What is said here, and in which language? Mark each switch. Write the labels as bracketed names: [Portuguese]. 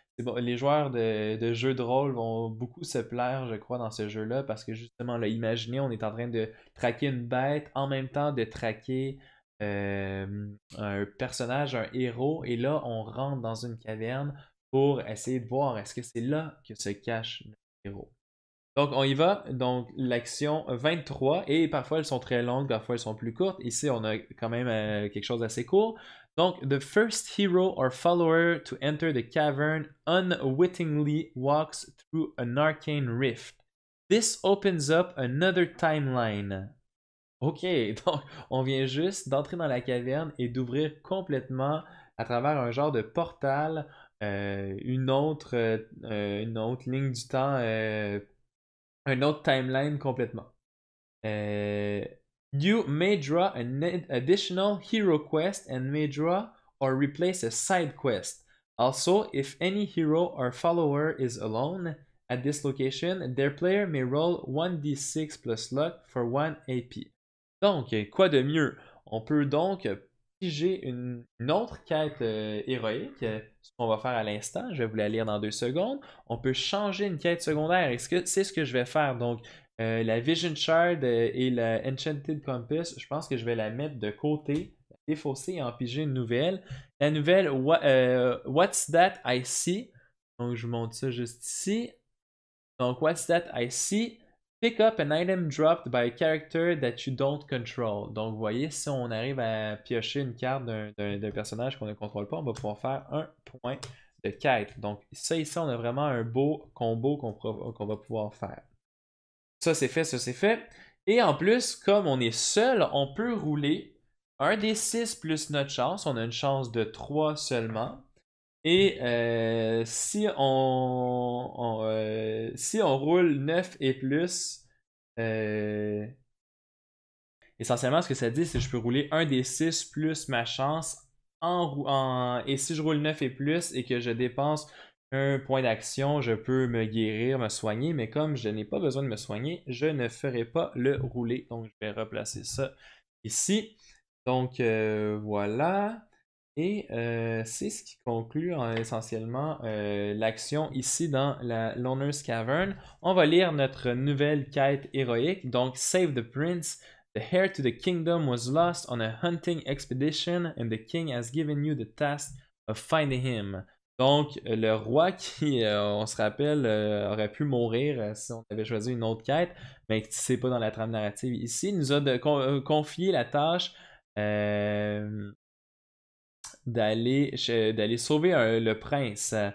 [French] Bon, les joueurs de jeux de rôle vont beaucoup se plaire, je crois, dans ce jeu-là, parce que justement, là, imaginez, on est en train de traquer une bête, en même temps de traquer un personnage, un héros, et là, on rentre dans une caverne pour essayer de voir est-ce que c'est là que se cache notre héros. Donc, on y va. Donc, l'action 23, et parfois elles sont très longues, parfois elles sont plus courtes. Ici, on a quand même quelque chose d'assez court. [English] Donc, the first hero or follower to enter the cavern unwittingly walks through an arcane rift. This opens up another timeline. [French] Ok, donc on vient juste d'entrer dans la caverne et d'ouvrir complètement à travers un genre de portal une autre ligne du temps un autre timeline complètement. [English] Euh, you may draw an additional hero quest and may draw or replace a side quest. Also, if any hero or follower is alone at this location, their player may roll 1d6 plus luck for 1 AP. [French] Donc, quoi de mieux? On peut donc piger une autre quête héroïque, ce qu'on va faire à l'instant. Je vais vous la lire dans 2 secondes. On peut changer une quête secondaire. C'est ce que je vais faire. Donc, la Vision Shard et la Enchanted Compass, je pense que je vais la mettre de côté, la défausser et en piger une nouvelle. La nouvelle, What's That I See? Donc, je vous montre ça juste ici. Donc, What's That I See? [English] Pick up an item dropped by a character that you don't control. [French] Donc, vous voyez, si on arrive à piocher une carte d'un personnage qu'on ne contrôle pas, on va pouvoir faire un point de quête. Donc, ça ici, on a vraiment un beau combo qu'on va pouvoir faire. Ça, c'est fait, ça, c'est fait. Et en plus, comme on est seul, on peut rouler un des 6 plus notre chance. On a une chance de 3 seulement. Et si on roule 9 et plus, euh, essentiellement ce que ça dit, c'est que je peux rouler un des 6 plus ma chance et si je roule 9 et plus et que je dépense un point d'action, je peux me guérir, me soigner, mais comme je n'ai pas besoin de me soigner, je ne ferai pas le rouler. Donc je vais replacer ça ici. Donc voilà. Et c'est ce qui conclut essentiellement l'action ici dans la Loner's Cavern. On va lire notre nouvelle quête héroïque. Donc, Save the Prince. [English] The heir to the kingdom was lost on a hunting expedition and the king has given you the task of finding him. [French] Donc, le roi qui, on se rappelle, aurait pu mourir si on avait choisi une autre quête, mais c'est pas dans la trame narrative ici, nous a confié la tâche d'aller sauver le prince.